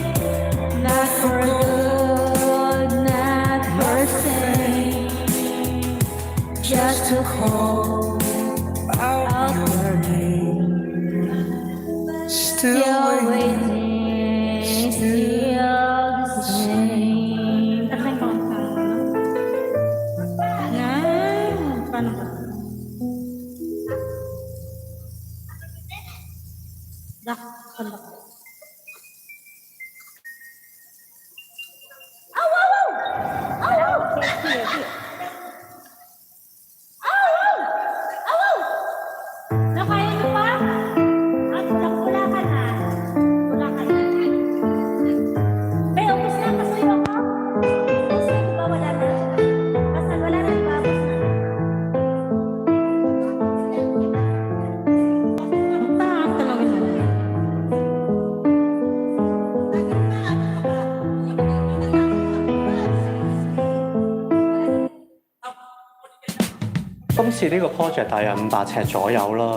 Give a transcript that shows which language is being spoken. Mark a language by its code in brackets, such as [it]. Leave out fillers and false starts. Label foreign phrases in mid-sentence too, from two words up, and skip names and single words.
[en] Not for good, not for sane, just to hold out your name. Still waiting, still the same. [tl] Paano ba? Paano ba? Nakaya niyo pa? Wala ka na. Wala ka na. Pero, ubus na. Pasuyo ako. Ubus na, diba? Wala na. Basta wala na, diba? Ubus na. Tanongin mo. [yue] 今次呢個 project 大約500尺左右啦。